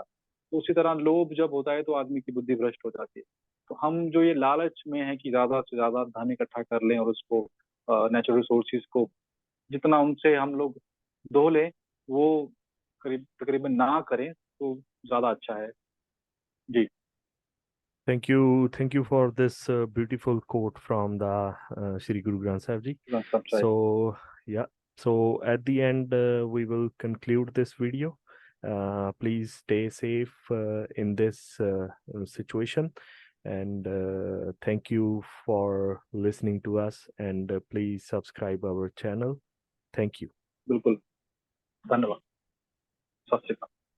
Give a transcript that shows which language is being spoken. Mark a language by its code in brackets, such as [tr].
[hi] तो उसी तरह लोभ जब होता है तो आदमी की बुद्धि भ्रष्ट हो जाती है। तो हम जो ये लालच में है कि ज्यादा से ज्यादा धन इकट्ठा कर लें और उसको नेचुरल रिसोर्सेज को जितना उनसे हम लोग धो लें, वो करीब तकरीबन ना करें तो ज्यादा अच्छा है। जी। [en] Thank you for this beautiful quote from the Shri Guru Granth Sahib Ji. [hi] सब चाहिए। [en] So, yeah, so at the end, we will conclude this video. Please stay safe in this situation. And thank you for listening to us. And please subscribe our channel. Thank you. [hi] बिल्कुल, धन्यवाद। सत श्री अकाल।